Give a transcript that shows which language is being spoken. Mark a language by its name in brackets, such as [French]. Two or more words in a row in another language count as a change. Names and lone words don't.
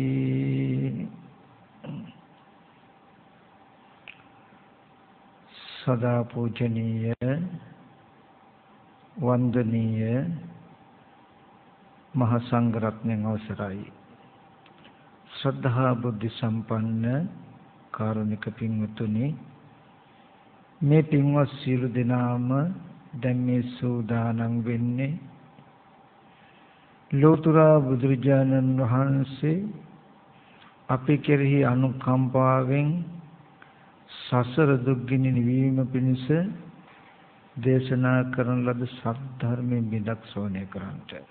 [Sinhala] සදා පූජනීය වන්දනීය මහාසංඝරත්න අවසරයි ශ්‍රද්ධා බුද්ධි සම්පන්න කාරුණික පින්වතුනි මේ පින්වත් සියලු දෙනාම දැන් මේ සූදානම් වෙන්නේ ලෝතර බුදුරජාණන් වහන්සේ අපි කෙරෙහි අනුකම්පාවෙන් සසර දුක්ගිනි නිවීම පිණිස දේශනා කරන ලද සත්‍ය බිඳක් ශ්‍රවණය කරන්ට.